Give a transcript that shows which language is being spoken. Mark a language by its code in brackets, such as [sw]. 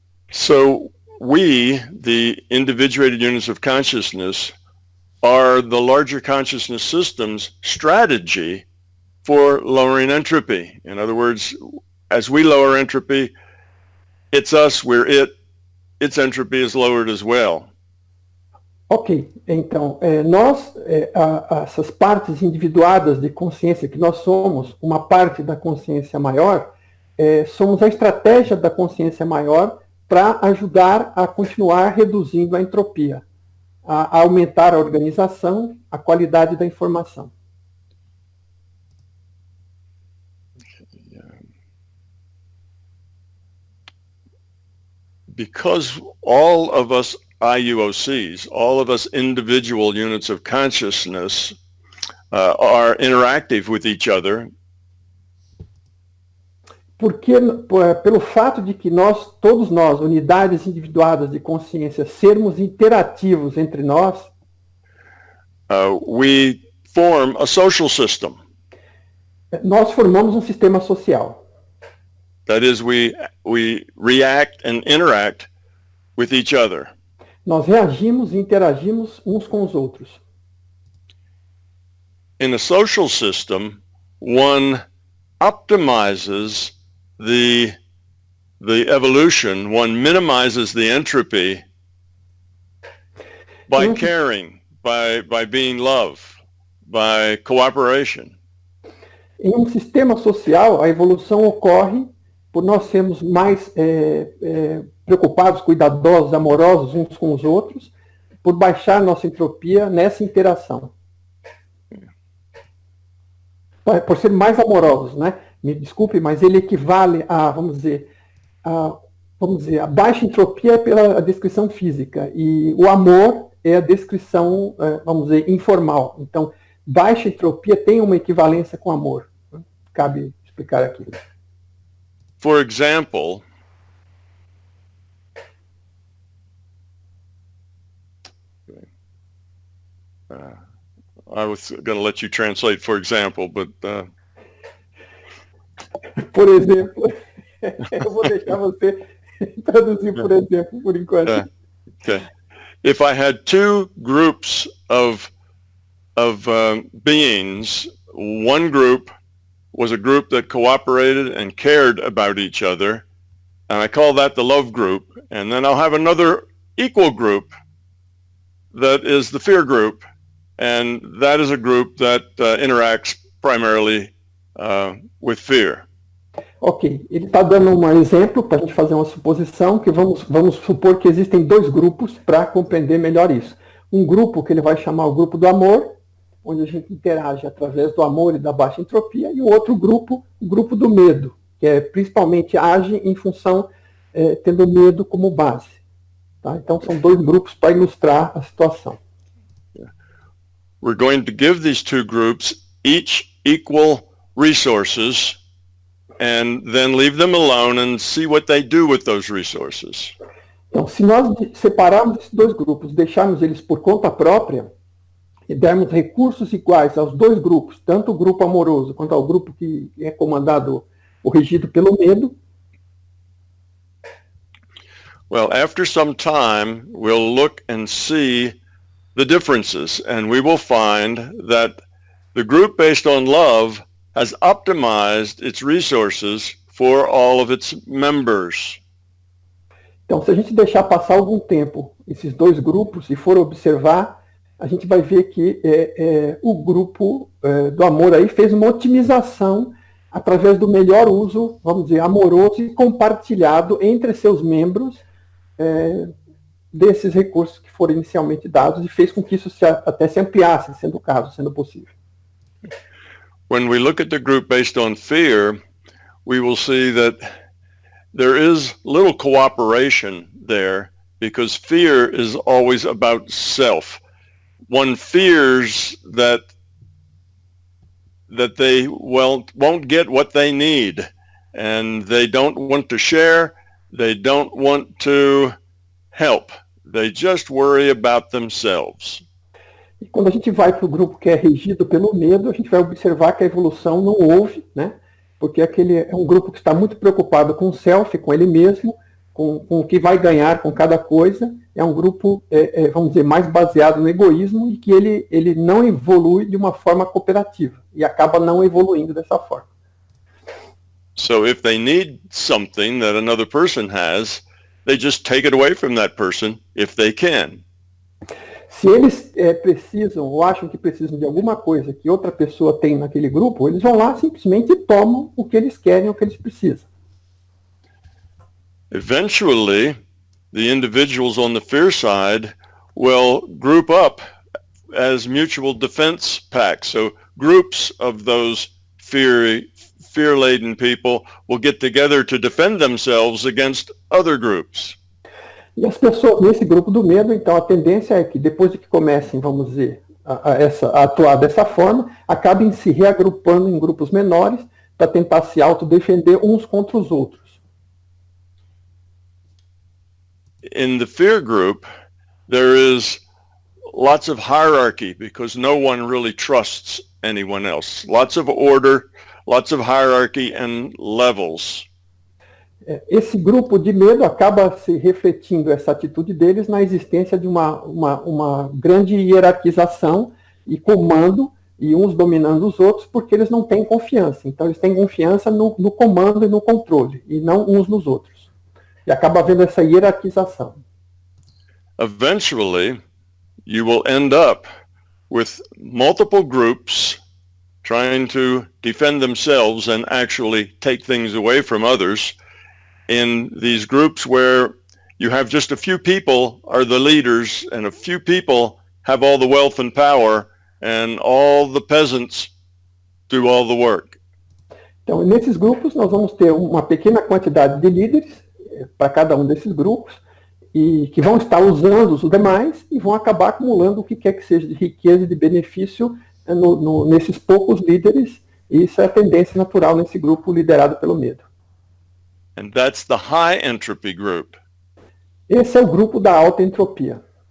[en] So we, the individuated units of consciousness, are the larger consciousness system's strategy for lowering entropy. In other words, as we lower entropy, it's us, we're it, its entropy is lowered as well. [pt] Ok, então, essas partes individuadas de consciência que nós somos, uma parte da consciência maior, somos a estratégia da consciência maior para ajudar a continuar reduzindo a entropia, a aumentar a organização, a qualidade da informação. [en] Because all of us IUOCs, all of us individual units of consciousness, are interactive with each other. [pt] Porque, pelo fato de que todos nós, unidades individuadas de consciência, sermos interativos entre nós, [en] we form a social system. [pt] Nós formamos um sistema social. [en] That is, we react and interact with each other. [pt] Nós reagimos e interagimos uns com os outros. [en] In a social system, one optimizes the evolution, one minimizes the entropy by caring, by being love, by cooperation. [pt] Em um sistema social, a evolução ocorre por nós sermos mais preocupados, cuidadosos, amorosos uns com os outros, por baixar nossa entropia nessa interação. Por ser mais amorosos, né? Me desculpe, mas ele equivale a, vamos dizer, a baixa entropia é pela descrição física e o amor é a descrição, vamos dizer, informal. Então, baixa entropia tem uma equivalência com amor. Cabe explicar aqui. [en] For example, I was going to let you translate for example, but... [pt] Por exemplo, eu vou deixar você traduzir por exemplo, por enquanto. [en] Okay. If I had two groups of beings, one group was a group that cooperated and cared about each other, and I call that the love group, and then I'll have another equal group that is the fear group, and that is a group that interacts primarily with fear. [pt] Ok, ele está dando um exemplo para a gente fazer uma suposição, que vamos supor que existem dois grupos para compreender melhor isso. Um grupo que ele vai chamar o grupo do amor, onde a gente interage através do amor e da baixa entropia, e o outro grupo, o grupo do medo, que principalmente age em função, tendo medo como base. Tá? Então, são dois grupos para ilustrar a situação. [en] We're going to give these two groups each equal resources and then leave them alone and see what they do with those resources. [pt] Então, se nós separarmos esses dois grupos, deixarmos eles por conta própria, e dermos recursos iguais aos dois grupos, tanto o grupo amoroso quanto ao grupo que é comandado ou regido pelo medo. [en] Well, after some time, we'll look and see the differences, and we will find that the group based on love has optimized its resources for all of its members. [pt] Então, se a gente deixar passar algum tempo esses dois grupos e for observar, a gente vai ver que o grupo do amor aí fez uma otimização através do melhor uso, vamos dizer, amoroso e compartilhado entre seus membros desses recursos que foram inicialmente dados e fez com que isso até se ampliasse, sendo o caso, sendo possível. [en] When we look at the group based on fear, we will see that there is little cooperation there because fear is always about self. One fears that they won't get what they need, and they don't want to share, they don't want to help. They just worry about themselves. [pt] E quando a gente vai para o grupo que é regido pelo medo, a gente vai observar que a evolução não houve, né? Porque aquele é um grupo que está muito preocupado com o self, com ele mesmo, com o que vai ganhar com cada coisa. É um grupo, vamos dizer, mais baseado no egoísmo e que ele não evolui de uma forma cooperativa e acaba não evoluindo dessa forma. [en] So if they need something that another person has, they just take it away from that person if they can. [pt] Se eles precisam ou acham que precisam de alguma coisa que outra pessoa tem naquele grupo, eles vão lá simplesmente e tomam o que eles querem, o que eles precisam. [en] Eventually, the individuals on the fear side will group up as mutual defense packs. So groups of those fear-laden people will get together to defend themselves against other groups. [pt] E as pessoas nesse grupo do medo, então, a tendência é que depois de que comecem, vamos dizer, a atuar dessa forma, acabem se reagrupando em grupos menores para tentar se autodefender uns contra os outros. [en] In the fear group, there is lots of hierarchy because no one really trusts anyone else. Lots of order, lots of hierarchy and levels. [pt] Esse grupo de medo acaba se refletindo essa atitude deles na existência de uma grande hierarquização e comando, e uns dominando os outros, porque eles não têm confiança. Então eles têm confiança no comando e no controle, e não uns nos outros. E acaba havendo essa hierarquização. [en] Eventually, you will end up with multiple groups trying to defend themselves and actually take things away from others. In these groups where you have just a few people are the leaders and a few people have all the wealth and power and all the peasants do all the work. [pt] Então, nesses grupos nós vamos ter uma pequena quantidade de líderes para cada um desses grupos e que vão estar usando os demais e vão acabar acumulando o que quer que seja de riqueza e de benefício nesses poucos líderes, e isso é a tendência natural nesse grupo liderado pelo medo. [en] And that's the high entropy group. [pt] Esse é o grupo da alta entropia.